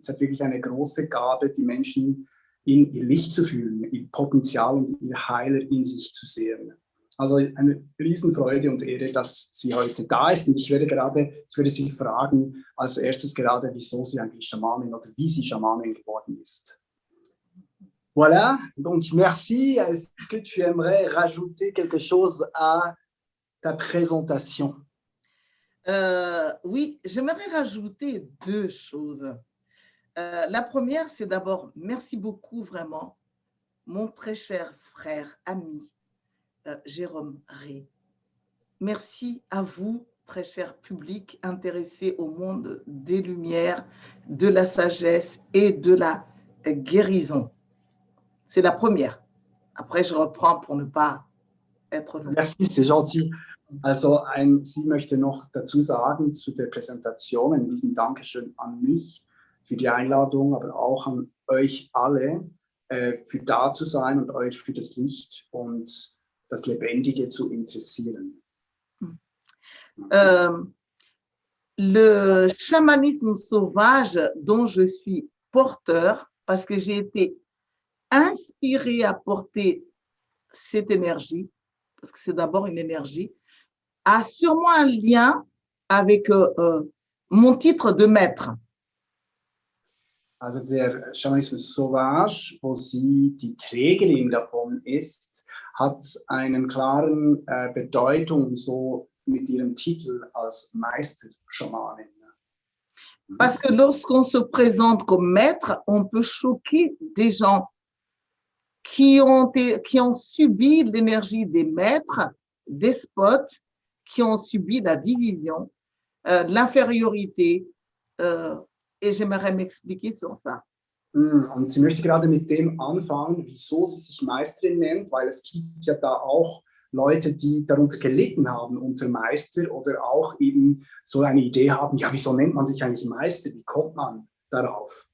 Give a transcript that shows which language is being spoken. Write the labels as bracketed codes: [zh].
[de] Sie hat wirklich eine große Gabe, die Menschen in ihr Licht zu fühlen, ihr Potenzial und ihr Heiler in sich zu sehen. Also eine Riesenfreude und Ehre, dass sie heute da ist. Und ich werde sie fragen als erstes gerade, wieso sie eigentlich Schamanin oder wie sie Schamanin geworden ist. [fr] Voilà, donc merci. Est-ce que tu aimerais rajouter quelque chose à ta présentation? Oui, j'aimerais rajouter deux choses. La première, c'est d'abord, merci beaucoup vraiment, mon très cher frère, ami, Jérôme Ré. Merci à vous, très cher public, intéressé au monde des lumières, de la sagesse et de la guérison. C'est la première. Après, je reprends pour ne pas être long. Merci, c'est gentil. [de] Also, sie möchte noch dazu sagen zu der Präsentation, ein riesen Dankeschön an mich für die Einladung, aber auch an euch alle, für da zu sein und euch für das Licht und das Lebendige zu interessieren. [fr] Le chamanisme sauvage dont je suis porteur, parce que j'ai été inspirée à porter cette énergie, parce que c'est d'abord une énergie, a sûrement un lien avec mon titre de maître. [de] Also der Schamanismus Sauvage, wo sie die Trägerin davon ist, hat einen klaren Bedeutung so mit ihrem Titel als Meisterschamanin. [fr] Parce que lorsqu'on se présente comme maître, on peut choquer des gens qui ont subi l'énergie des maîtres, despotes, qui ont subi la division, l'infériorité, et j'aimerais m'expliquer sur ça. [de] Und sie möchte gerade mit dem anfangen, wieso sie sich Meisterin nennt, weil es gibt ja da auch Leute, die darunter gelitten haben unter Meister oder auch eben so eine Idee haben, ja, wieso nennt man sich eigentlich Meister, wie kommt man darauf?